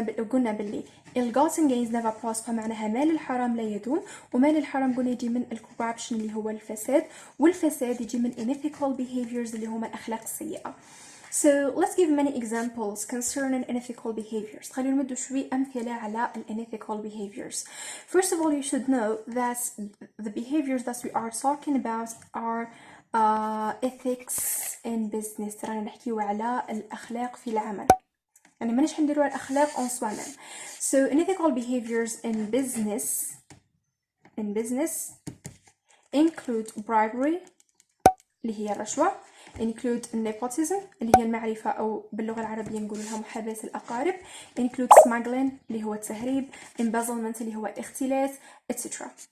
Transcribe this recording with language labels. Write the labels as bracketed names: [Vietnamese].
[Arabic] قلنا باللي [English] ill-gotten gains never prosper [Arabic] معناها مال الحرام لا يدوم ومال الحرام قلنا يجي من الكوربشن اللي هو الفساد والفساد يجي من [English] unethical behaviors [Arabic] اللي هما الأخلاق السيئة. [English] So let's give many examples concerning unethical behaviors. [Arabic] خلينا نمدوا شوي أمثلة على [English] unethical behaviors. First of all, you should know that the behaviors that we are talking about are ethics in business. [Arabic] رانا نحكيو على الأخلاق في العمل. يعني مانيش حنديروا الأخلاق [French] en soi-même. [English] So unethical behaviors in business include bribery [Arabic] اللي هي الرشوة, [English] include nepotism [Arabic] اللي هي المعرفة أو باللغة العربية نقول لها محاباة الأقارب, [English] include smuggling [Arabic] اللي هو التهريب, embezzlement اللي هو الاختلاس, etc.